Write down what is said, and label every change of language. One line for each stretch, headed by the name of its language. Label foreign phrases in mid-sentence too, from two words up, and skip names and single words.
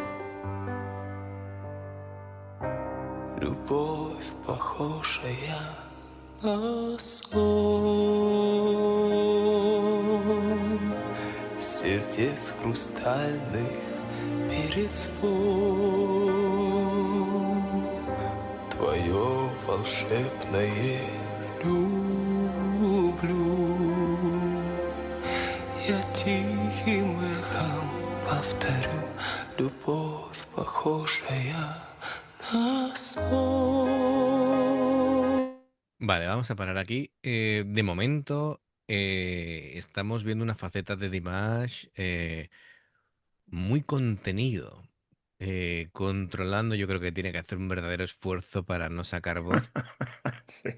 Russian: Любовь, похожая на сон, сердец хрустальных перезвон, твое волшебное люблю. Я тихим эхом повторю, любовь, похожая на сон.
Spanish: Vale, vamos a parar aquí. De momento estamos viendo una faceta de Dimash muy contenido. Controlando, yo creo que tiene que hacer un verdadero esfuerzo para no sacar voz. Sí.